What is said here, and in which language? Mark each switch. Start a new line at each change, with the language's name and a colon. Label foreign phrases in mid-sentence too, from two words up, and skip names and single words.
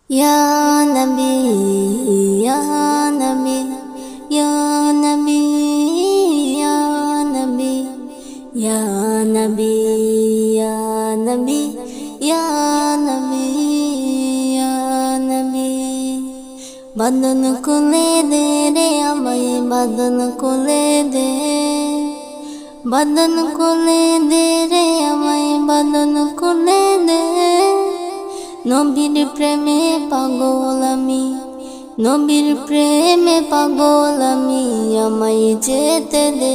Arabic: يا نبي، يا نبي، يا نبي، يا نبي، يا نبي، يا نبي، يا نبي، يا نبي.
Bangla: বাঁধন খুলে দে রে আমায় বাঁধন খুলে দে, বাঁধন খুলে দে রে আমায় বাঁধন খুলে দে। নবীর প্রেমে পাগল আমি, নবীর প্রেমে পাগল আমি, আমায় যেতে দে।